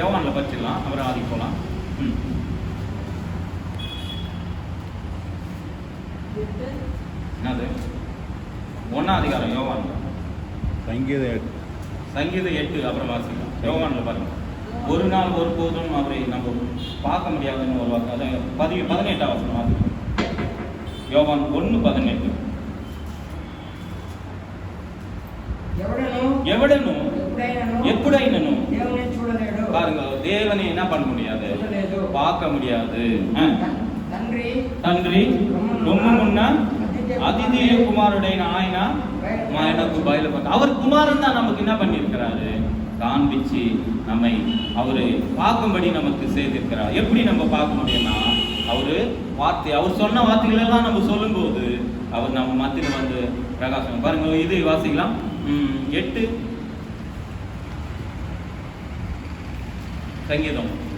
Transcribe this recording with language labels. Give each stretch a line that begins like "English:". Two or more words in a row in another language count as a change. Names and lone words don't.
Tamil: யோவான்ல படிச்சிடலாம், அப்புறம் ஆதிக்கு போகலாம். என்னது 1ஆம் அதிகாரம் யோவான்ல சங்கீதம் 8 அப்புறம் வாசிக்கலாம். யோவான்ல பாருங்க, ஒரு நாள் ஒருபோதும் அவரை நம்ம பார்க்க முடியாதுன்னு ஒரு வாக்கு. 18ஆம் வசனம் வாசிக்கலாம். யோவான் 1:18.
Telugu: ఎవడను ఎప్పుడైనను
Tamil: பாருங்க, தேவனை என்ன பண்ண முடியாது, பார்க்க முடியாது.
Telugu: తండ్రి రొమ్మున్న அதிதீய குமாరుడైన ఆయన మనకు బయలుపడ్డారు.
Tamil: அவர் குமாரன் தான் நமக்கு என்ன பண்ணியிருக்கிறாரு, காண்பிச்சு நம்மை அவரு பார்க்கும்படி நமக்கு செய்திருக்கிறார். எப்படி நம்ம பார்க்க முடியும்னா, அவர் சொன்ன வார்த்தைகள் எல்லாம் நம்ம சொல்லும்போது அவர் நம்ம மத்தியில் வந்து பிரகாசம். பாருங்க, இது வாசிக்கலாம். 8 சங்கீதம்.